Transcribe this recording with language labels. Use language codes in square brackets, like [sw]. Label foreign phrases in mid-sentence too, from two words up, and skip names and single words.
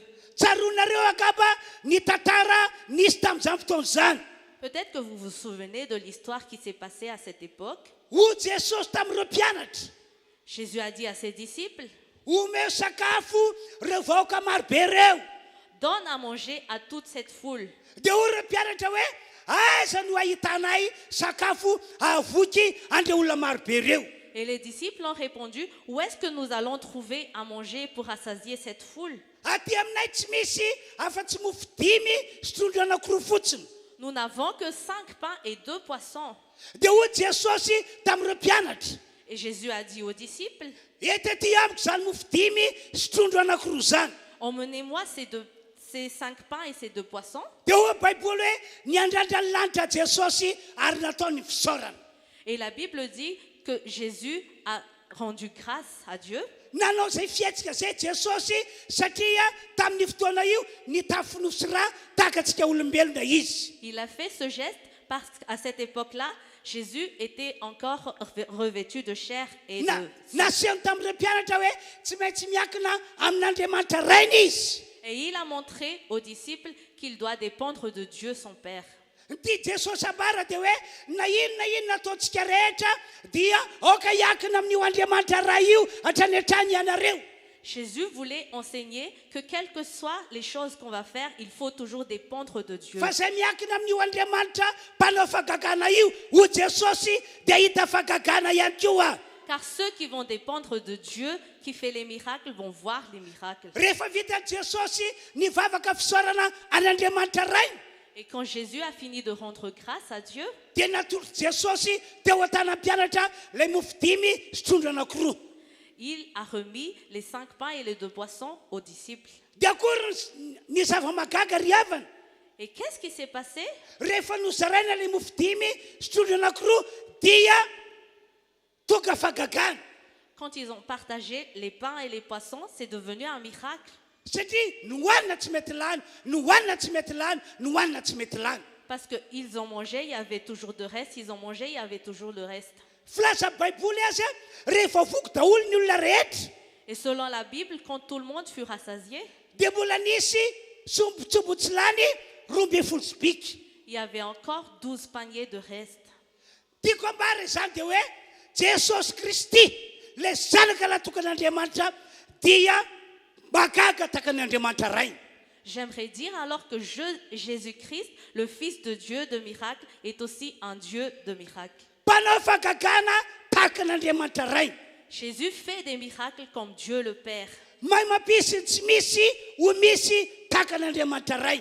[mg] Tsaronareo akaba ny tantara nisy tamin'izany fotoana izany. [fr] Peut-être que vous vous souvenez de l'histoire qui s'est passée à cette époque. [mg] Ho Jesosy tamin'ireo mpianatra. [fr] Jésus a dit à ses disciples, [mg] Omeo sakafo reo vahoaka marobe reo. [fr] donne à manger à toute cette foule. [mg] Dia hoy ireo mpianatra hoe aiza no ahitanay sakafo avoky andre olona marobe reo. [fr] Et les disciples ont répondu, où est-ce que nous allons trouver à manger pour rassasier cette foule? [mg] Aty aminay tsy misy afa-tsy mofo dimy sy trondro anankiroa fotsiny. [fr] Nous n'avons que 5 pains et 2 poissons. [mg] Dia hoy Jesosy tamin'ireo mpianatra, [fr] Et Jésus a dit aux disciples, [mg] etety amiko zany mofo dimy sy trondro anankiroa zany. [fr] emmenez-moi ces 5 pains et ces 2 poissons. [mg] Dia hoy baiboly hoe niandrandra ny lanitra Jesosy ary nataony fisaorana. [fr] Et la Bible dit que Jésus a rendu grâce à Dieu. [mg] Nanao zay fietsika zay Jesosy satria tamin'ny fotoana io ny tafiny sy raha tahaka antsika olombelona izy. [fr] Il a fait ce geste parce qu'à cette époque-là, Jésus était encore revêtu de chair et de... [mg] Nasehony tamin'ireo mpianatra hoe tsy maintsy miankina amin'Andriamanitra rainy izy. [fr] Et il a montré aux disciples qu'il doit dépendre de Dieu son Père. [mg] Ty Jesosy abara dia hoe na inona ataontsika rehetra dia aoka hiankina amin'io Andriamanitra ray io hatrany hatrany ianareo. [fr] Jésus voulait enseigner que quelles que soient les choses qu'on va faire, il faut toujours dépendre de Dieu. [mg] Fa zay miankina amin'io Andriamanitra mpanao fagagana io ho Jesosy dia hita fagagana ihany koa. [fr] Car ceux qui vont dépendre de Dieu, qui fait les miracles, vont voir les miracles. [mg] Rehefa vita Jesosy nivavaka fisaorana an'Andriamanitra ray. [fr] Et quand Jésus a fini de rendre grâce à Dieu, [mg] Dia natoro Jesosy teo an-tana mpianatra ilay mofo dimy sy trondro anankiroa. [fr] il a remis les 5 pains et les 2 poissons aux disciples. [mg] Dia akory ny zava-magaga ry havana. [fr] Et qu'est-ce qui s'est passé? [mg] Rehefa nozaraina ilay mofo dimy sy trondro anankiroa dia tonga fagagana. [fr] Quand ils ont partagé les pains et les poissons, c'est devenu un miracle. [mg] Satria nohanina tsy mety lany, nohanina tsy mety lany, nohanina tsy mety lany. [fr] Parce qu'ils ont mangé, il y avait toujours de reste. Ils ont mangé, il y avait toujours le reste. [mg] Filaza baiboly azy a rehefa voky daholo ny olona rehetra [fr] Et selon la Bible, quand tout le monde fut rassasié, [mg] dia mbola nisy sombotsombotsi lany roa amby folo sy biky. [fr] il y avait encore 12 paniers de reste. [mg] Tiako ambara izany dia hoe Jesosy Kristy ilay zanaka natokan'Andriamanitra dia magaga tahaka n'Andriamanitra ray. [fr] J'aimerais dire alors que Jésus-Christ, le Fils de Dieu de miracle, est aussi un Dieu de miracle. [mg] Mpanao fagagana tahaka n'Andriamanitra ray. [fr] Jésus fait des miracles comme Dieu le Père. [mg] Mahay mampisy ny tsy misy ho misy tahaka n'Andriamanitra ray.